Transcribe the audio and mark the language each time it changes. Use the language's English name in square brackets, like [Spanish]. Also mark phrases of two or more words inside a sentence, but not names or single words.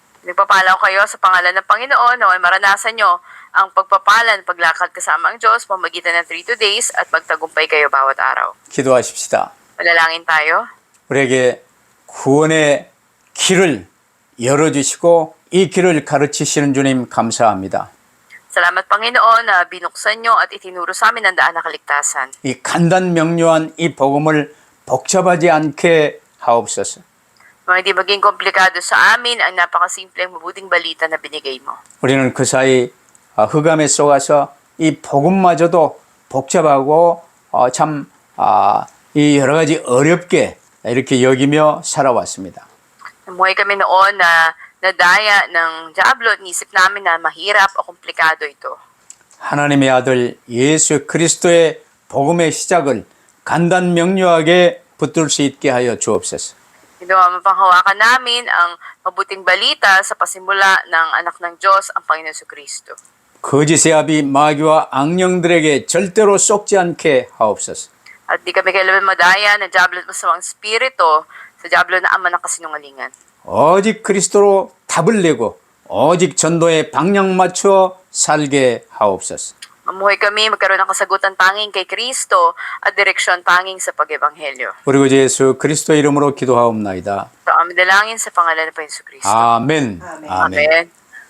[Filipino] Nagpapala ko kayo sa pangalan ng Panginoon na maranasan nyo ang pagpapalan, paglakad kasama ang Diyos, pamagitan ng 32 days at magtagumpay kayo bawat araw. [Korean] 기도하십시다. [Filipino] Manalangin tayo. [Korean] 우리에게 구원의 길을 열어주시고 이 길을 가르치시는 주님 감사합니다. [Filipino] Salamat Panginoon na binuksan nyo at itinuro sa amin ang daan na kaligtasan. [Korean] 이 간단 명료한 이 복음을 복잡하지 않게 하옵소서. [Filipino] Mga hindi maging komplikado sa amin ang napakasimpleng mabuting balita na binigay mo. [Korean] 우리는 그 사이 흑암에 속아서 이 복음마저도 복잡하고 이 여러 가지 어렵게 이렇게 여기며 살아왔습니다. [Filipino] Namuhay kami noon na nadaya ng Diablo at nisip namin na mahirap o komplikado ito. [Korean] 하나님의 아들 예수 그리스도의 복음의 시작을 간단 명료하게 붙들 수 있게 하여 주옵소서. [Filipino] Ginawa mapanghawakan namin ang mabuting balita sa pasimula ng anak ng Diyos, ang Panginoon Kristo. [Korean] 거짓의 아비 마귀와 악령들에게 절대로 속지 않게 하옵소서. [Filipino] At di kami kailanman madaya ng Diablo at masamang spirito sa Diablo na ama ng kasinungalingan. [Korean] 오직 그리스도로 답을 내고 오직 전도에 방향 맞춰 살게 하옵소서. [Filipino] Mamuhay kami, magkaroon ng kasagutan tanging kay Kristo at direksyon tanging sa pag-ebanghelyo. [Korean] 우리 구 예수 그리스도 이름으로 기도하옵나이다. [Filipino] So, amin dalangin sa pangalan ng Panginoon Kristo. [Korean] 아멘. [Filipino] Amen.